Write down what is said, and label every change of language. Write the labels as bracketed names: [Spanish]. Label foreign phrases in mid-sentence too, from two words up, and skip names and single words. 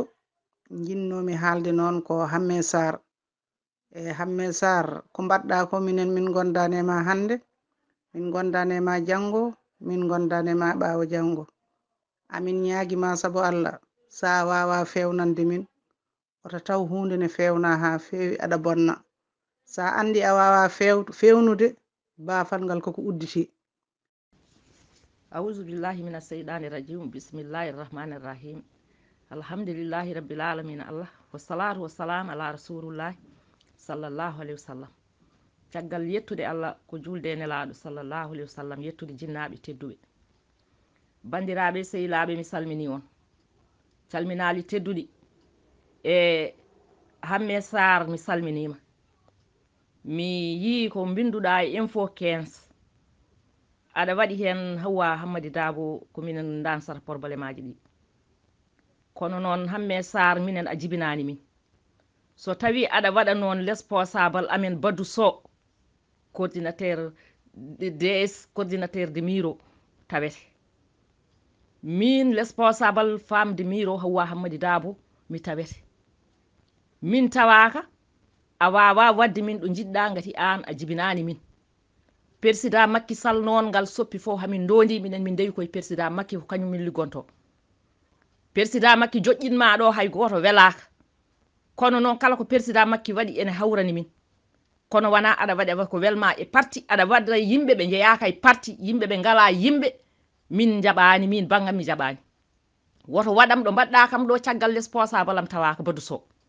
[Fula] jinnomi haalde noon ko Hammed Sarr e Hammed Sarr ko mbaɗɗa ko minen min gondani ma hande min gondani ma janggo min gondani ma ɓaawo janggo amin ñaaguima saabu Allah sa wawa fewnande min oto taw hunde ne fewna ha fewi aɗa bonna sa andi a wawa fewnude bafal ngal koko udditi. [Arabic] أعوذ بالله من الشيطان الرجيم بسم الله الرحمن الرحيم الحمد لله رب العالمين الله والصلاة والسلام على رسول الله صلى الله عليه وسلم [Fula] caggal yettude Allah ko julde nelaɗo [Arabic] صلى الله عليه وسلم [Fula] yettude jinnaɓe tedduɓe bandiraɓe sehilaɓe mi salmini on calminali tedduɗi e Hammed Sarr mi salminima mi yii ko binduɗa e info 15 aɗa waɗi hen Hawa Hammadi Dabo ko minen dansata probléme aji ɗi kono noon Hammed Sarr minen a jibinani min so tawi aɗa waɗa noon responsable amen Badou Sow [French] coordinateur DS coordinateur de Miro [Fula] tawete min [French] responsable femme de Miro [Fula] Hawa Hammadi Dabo mi tawete min tawaka a wawa wadde min ɗo jiɗɗa gati an a jibinani min président Macky Sall noon ngal soppi fof hamin dondi minen min dewi koye président Macky ko kañum min liggonto président Macky joƴƴinma ɗo hay goto welaka kono noon kala ko président Macky waɗi ene hawrani min kono wona aɗa waɗa ko welma e parti aɗa waɗa yimɓe ɓe jeeyaka e parti yimɓe ɓe ngala yimɓe min jaɓani min bangam mi jaɓani woto waɗam ɗo mbaɗɗa kam ɗo caggal responsable am tawaka Badou Sow